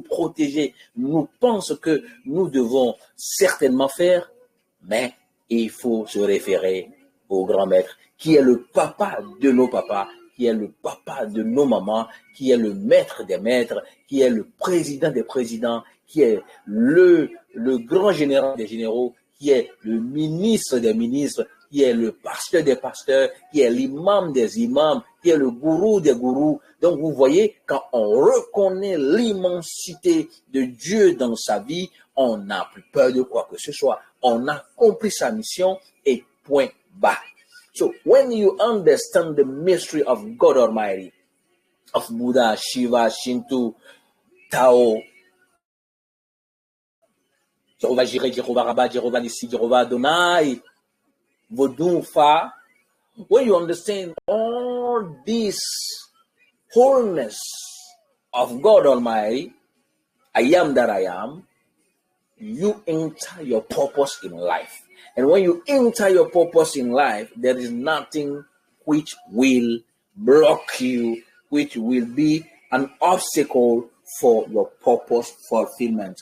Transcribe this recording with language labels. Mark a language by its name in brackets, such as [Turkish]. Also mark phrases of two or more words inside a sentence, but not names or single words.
[French] protéger, nous pensent que nous devons certainement faire, mais il faut se référer au grand maître, qui est le papa de nos papas, qui est le papa de nos mamans, qui est le maître des maîtres, qui est le président des présidents, qui est le grand général des généraux, qui est le ministre des ministres, qui est le pasteur des pasteurs, qui est l'imam des imams, qui est le gourou des gourous. Donc vous voyez, quand on reconnaît l'immensité de Dieu dans sa vie, on n'a plus peur de quoi que ce soit. On a compris sa mission et point barre. [English] So when you understand the mystery of God Almighty, of Buddha, Shiva, Shinto, Tao, Jehovah Jireh, Jehovah Rabbah, Jehovah Nissi, Jehovah Adonai, Vodun, Fa, when you understand all this wholeness of God Almighty, I am that I am, you enter your purpose in life. And when you enter your purpose in life, there is nothing which will block you, which will be an obstacle for your purpose fulfillment.